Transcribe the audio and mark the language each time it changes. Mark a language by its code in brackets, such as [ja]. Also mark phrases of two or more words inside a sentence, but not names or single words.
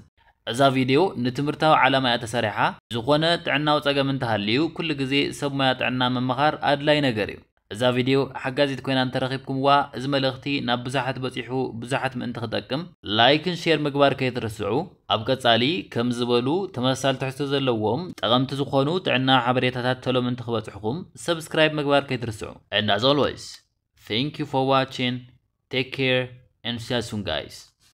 [ti] እዛ ቪድዮ ንትምህርታዊ ዓላማ እያ ተሰሪሓ ዝኾነ ጥዕናዊ ጸገም እንተሃልዩ ኩሉ ግዜ ሰብ ሞያ ጥዕና ምምኻር ኣድላይ ነገር እዩ እዛ ቪድዮ ሓጋዚት ኮይና እንተረኺብኩምዋ እዚ መልእኽቲ ናብ ብዙሓት በፂሑ ብዙሓት ምእንቲ ክጠቅም ላይክን ሼር ምግባር ከይትርስዑ ኣብ ቀጻሊ ከም ዝበሉ ተመሳሳሊ ትሕዝቶ ዘለዎም ጠቐምቲ ዝኾኑ ጥዕና ሓበሬታታት ተሎም እንትኽበጽሕኩም ሰብስክራይብ ምግባር ከይትርስዑ [en] and as always thank you for watching take care and see you soon guys